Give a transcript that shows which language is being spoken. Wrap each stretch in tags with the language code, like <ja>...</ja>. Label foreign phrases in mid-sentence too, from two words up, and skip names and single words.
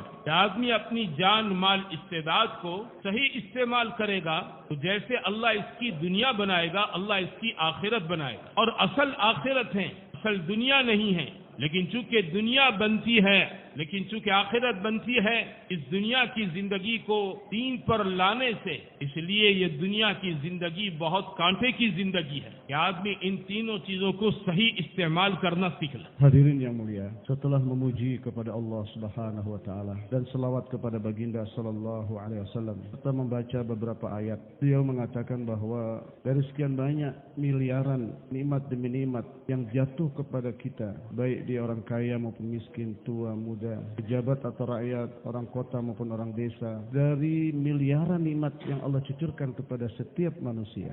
<ur>آدمی اپنی جان، مال، استعداد کو صحیح استعمال کرے گا تو جیسے اللہ اس کی دنیا بنائے گا اللہ اس کی آخرت بنائے گا، اور اصل آخرت ہے، اصل دنیا نہیں ہے، لیکن چونکہ دنیا بنتی ہے، لیکن چونکہ آخرت بنتی ہے، اس دنیا کی زندگی کو دین پر لانے سے، اس لیے یہ دنیا کی زندگی بہت کانٹے کی زندگی ہے کہ آدمی ان تینوں چیزوں کو صحیح استعمال کرنا سیکھ لے۔</ur> <id>Hadirin yang mulia, setelah memuji kepada Allah</id> <ar>سبحانه وتعالى</ar> <id>dan selawat kepada baginda</id> <ar>صلى الله عليه وسلم,</ar> <id>kita membaca beberapa ayat. Beliau mengatakan bahwa dari sekian banyak miliaran nikmat demi nikmat yang jatuh kepada kita, baik dia orang kaya maupun miskin, tua, muda, pejabat atau rakyat, orang kota maupun orang desa, dari miliaran nikmat yang Allah cucurkan kepada setiap manusia.</id>